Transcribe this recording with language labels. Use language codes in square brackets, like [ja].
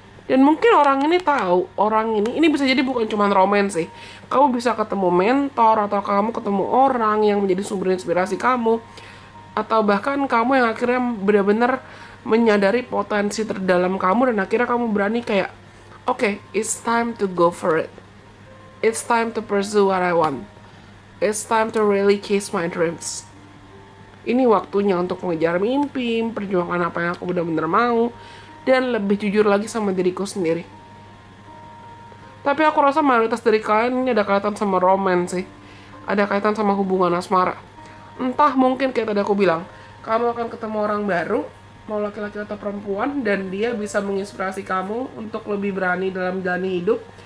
[id] Dan mungkin orang ini tahu, ini bisa jadi bukan cuma romance sih. Kamu bisa ketemu mentor, atau kamu ketemu orang yang menjadi sumber inspirasi kamu, atau bahkan kamu yang akhirnya benar-benar menyadari potensi terdalam kamu, dan akhirnya kamu berani kayak, [en] okay, it's time to go for it. It's time to pursue what I want. It's time to really chase my dreams. [id] Ini waktunya untuk mengejar mimpi, perjuangkan apa yang aku benar-benar mau, dan lebih jujur lagi sama diriku sendiri. Tapi aku rasa mayoritas dari kalian ini ada kaitan sama romance sih. Ada kaitan sama hubungan asmara. Entah, mungkin kayak tadi aku bilang, kamu akan ketemu orang baru, mau laki-laki atau perempuan, dan dia bisa menginspirasi kamu untuk lebih berani dalam menjalani hidup.